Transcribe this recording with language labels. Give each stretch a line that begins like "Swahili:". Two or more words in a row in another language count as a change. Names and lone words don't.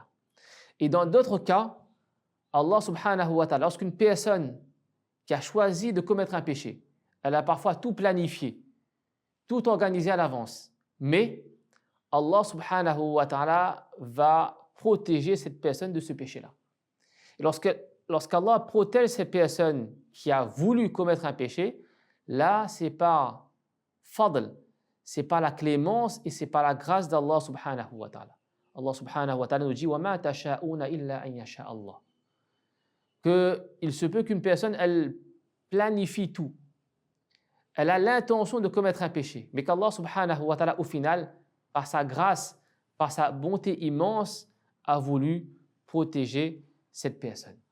French: Et dans d'autres cas, Allah
Arabic: سبحانه وتعالى,
French: lorsqu'une personne qui a choisi de commettre un péché, elle a parfois tout planifié, tout organisé à l'avance, mais Allah
Arabic: سبحانه وتعالى
French: va protéger cette personne de ce péché-là. Et lorsqu'Allah protège cette personne qui a voulu commettre un péché, là, c'est par fadl, c'est par la clémence et c'est par la grâce d'Allah
Arabic: سبحانه وتعالى. Allah سبحانه وتعالى
French: nous dit
Arabic: وَمَا تَشَاءُونَ إِلَّا أَن يَشَاءَ اللَّهُ.
French: Qu'il se peut qu'une personne, elle planifie tout. Elle a l'intention de commettre un péché, mais qu'Allah
Arabic: سبحانه وتعالى,
French: au final, par sa grâce, par sa bonté immense, a voulu protéger cette personne.